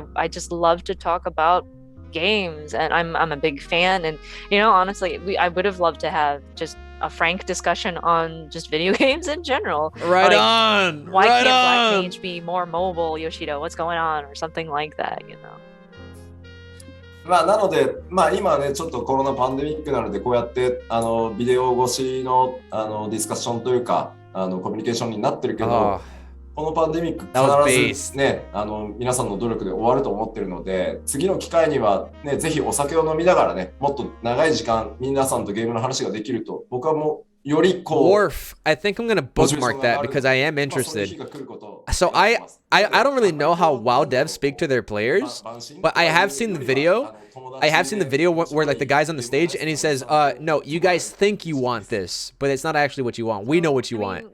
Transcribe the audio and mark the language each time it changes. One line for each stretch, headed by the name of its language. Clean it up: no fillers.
English: I just love to talk about games, and I'm a big fan. And you know, honestly, I would have loved to have just a frank discussion on just video games in general. Right like, on. Why right can't on. Black Mage be more mobile, Yoshida? What's going on, or something like that? You know.
Japanese: まあ、なので、まあ、今ね、ちょっとコロナパンデミックなので、こうやってビデオ越しのディスカッションというかコミュニケーションになってるけど、このパンデミック必ずね、皆さんの努力で終わると思ってるので、次の機会には、ね、ぜひお酒を飲みながらね、もっと長い時間皆さんとゲームの話ができると、僕はもうよりこう
English: Wharf. I think I'm gonna bookmark that because I am interested. So I don't really know how WoW devs speak to their players, but I have seen the video. I have seen the video where like the guy's on the stage and he says, no, you guys think you want this, but it's not actually what you want. We know what you want.